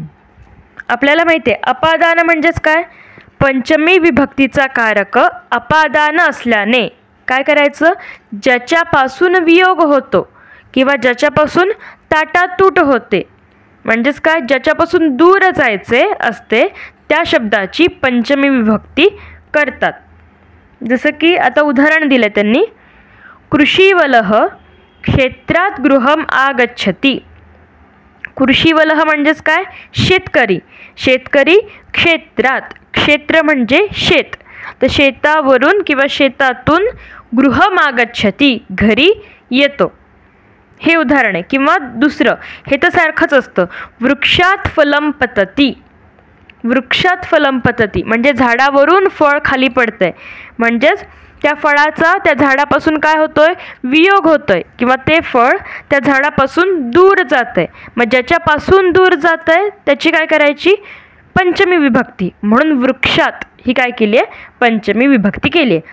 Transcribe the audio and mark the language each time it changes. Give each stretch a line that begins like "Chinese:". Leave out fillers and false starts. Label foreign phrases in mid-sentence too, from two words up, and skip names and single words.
Marathi: आपल्याला माहिती आहे अपादान म्हणजेच काय, पंचमी विभक्तीचा कारक अपादान असल्याने काय करायचं, ज्याच्यापासून वियोग होतो किंवा ज्याच्यापासून ताटातूट होते, म्हणजेच काय, ज्याच्यापासून दूर जायचे असते त्या शब्दाची पंचमी विभक्ती करतात. जसं की आता उदाहरण दिलं त्यांनी,
Sanskrit: कृषीवलह क्षेत्रात गृहम आगच्छति.
Marathi: कृषीवलह म्हणजेच काय, शेतकरी. शेतकरी क्षेत्रात, क्षेत्र म्हणजे शेत, तर शेतावरून किंवा शेतातून
Sanskrit: गृहम आगच्छति
Marathi: घरी येतो, हे उदाहरण आहे. किंवा दुसरं हे तर सारखंच असतं,
Sanskrit: वृक्षात फलम पतती. वृक्षात फलम पतती
Marathi: म्हणजे झाडावरून फळ खाली पडतंय, म्हणजेच त्या फळाचा त्या झाडापासून काय होतोय, वियोग होतोय किंवा ते फळ त्या झाडापासून दूर जातंय. मग ज्याच्यापासून दूर जातंय त्याची काय करायची, पंचमी विभक्ती. म्हणून वृक्षात ही काय केली आहे, पंचमी विभक्ती केली आहे.